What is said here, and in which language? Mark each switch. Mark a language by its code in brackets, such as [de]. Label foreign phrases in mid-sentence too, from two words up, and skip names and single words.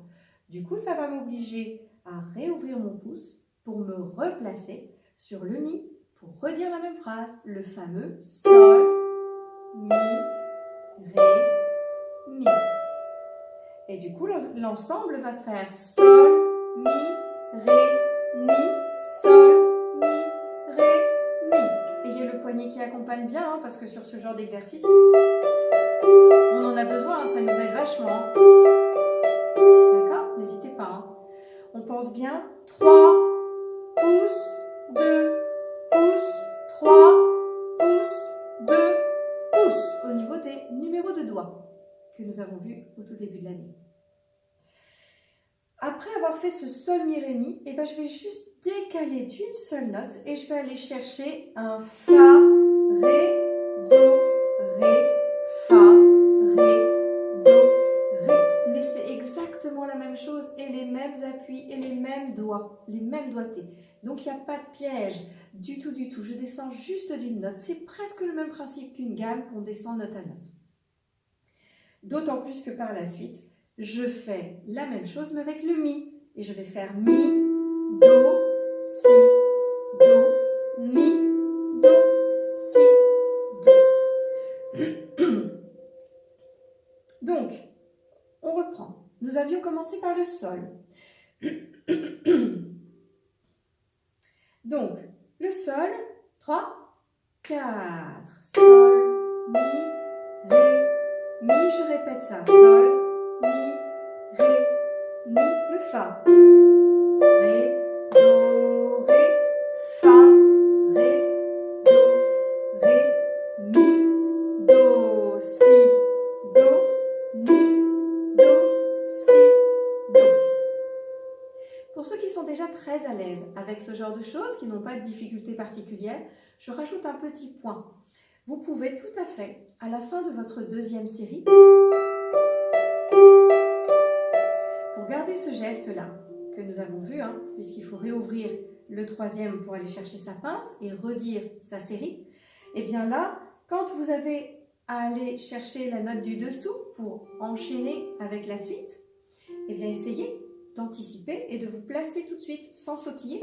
[fr] Du coup, ça va m'obliger à réouvrir mon pouce pour me replacer sur le mi pour redire la même phrase, le fameux sol, mi, ré, mi. Et du coup, l'ensemble va faire sol, mi, ré, mi, sol, mi, ré, mi. Ayez le poignet qui accompagne bien, parce que sur ce genre d'exercice, on en a besoin, ça nous aide vachement. D'accord? N'hésitez pas. On pense bien. 3 pouces, 2 pouces, 3 pouces, 2 pouces. Au niveau des numéros de doigts que nous avons vus au tout début de l'année. Après avoir fait ce sol, mi, ré, mi, je vais juste décaler d'une seule note et je vais aller chercher un fa, ré, do, ré, fa, ré, do, ré. Mais c'est exactement la même chose et les mêmes appuis et les mêmes doigts, les mêmes doigtés. Donc il n'y a pas de piège du tout. Je descends juste d'une note. C'est presque le même principe qu'une gamme qu'on descend note à note. D'autant plus que par la suite, je fais la même chose mais avec le mi. Et je vais faire mi, do, si, do, mi, do, si, do. Donc, on reprend. Nous avions commencé par le sol. Donc, le sol, 3, 4, sol, mi, ré, mi, je répète ça. Sol, mi, ré, mi, le fa. Ré, do, ré, fa, ré, do, ré, mi, do, si, do, mi, do, si, do. Pour ceux qui sont déjà très à l'aise avec ce genre de choses, qui n'ont pas de difficultés particulières, je rajoute un petit point. Vous pouvez tout à fait, à la fin de votre deuxième série, pour garder ce geste-là que nous avons vu, puisqu'il faut réouvrir le troisième pour aller chercher sa pince et redire sa série, et bien là, quand vous avez à aller chercher la note du dessous pour enchaîner avec la suite, et bien essayez d'anticiper et de vous placer tout de suite sans sautiller.